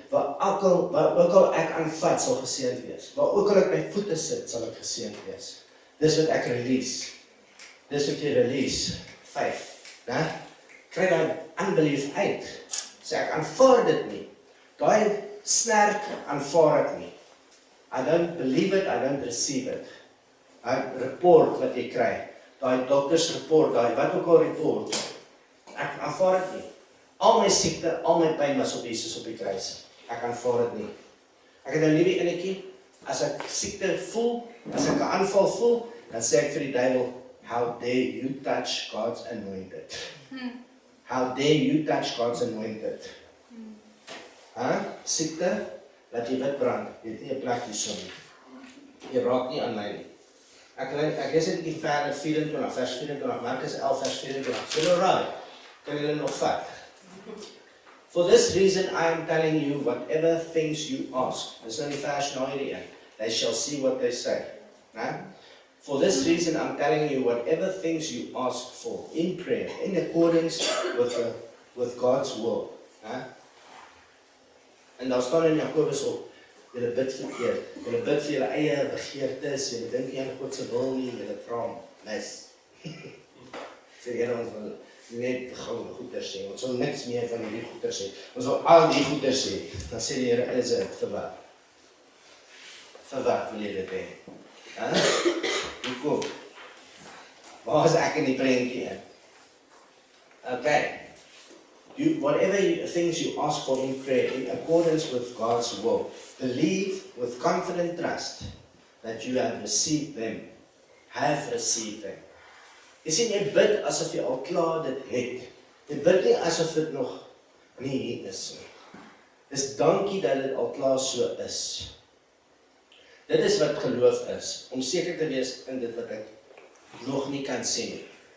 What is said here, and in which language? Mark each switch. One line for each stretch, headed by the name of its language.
Afrikaans: Waar ook al ek aanvat sal geseënd wees. Waar ook al ek my voete sit, sal ek geseënd wees. Dis wat ek release. Dis wat jy release. 5. Kry daai unbelief uit. Sê ek aanvaar dit nie. Daai snerk aanvaar ek nie.
English: I don't believe it, I don't receive it.
Afrikaans: Daai report wat jy kry, daai dokters report, daai wat ook al report, ek aanvaar dit nie. Al my siekte, al my pyn was op Jesus op die kruis. Ek aanvaar dit nie. Ek het nou nie die enetjie, as ek siekte voel, as ek 'n aanval voel, dan sê ek vir die duiwel,
English: how dare you touch God's anointed? How dare you touch God's anointed?
Afrikaans: Siekte, laat jy wit brand, jy het nie 'n plek hierso nie. Jy raak nie aan my nie. Ek lees dit in vers 24, Markus 11 vers 24. Sê nou raai, kan jy dit nog vat?
English: For this reason I am telling you, whatever things you ask.
Afrikaans: Dis nou die vers na hierdie een.
English: They shall see what they say. For this reason I'm telling you, whatever things you ask for in prayer, in accordance with God's will.
Afrikaans: En daar staan in Jakobus op, julle bid verkeerd, julle bid vir julle eie begeertes, julle dink nie aan God se wil nie, julle vra hom mis. Sê Here, ons wil net goue goeders sê, ons wil niks meer van hierdie goeders sê, ons wil al die goeders sê. Dan sê die Here, is dit vir wat? Vir wat wil jy dit hê? Hoekom? Waar is ek in die prentjie in? Okay.
English: Whatever things you ask for in prayer, in accordance with God's will, believe with confident trust that you have received them.
Afrikaans: Jy sien, jy bid asof jy al klaar dit het. Jy bid nie asof dit nog nie hier is nie. Dis dankie dat dit al klaar so is. Dit is wat geloof is, om seker te wees in dit wat ek nog nie kan sien nie.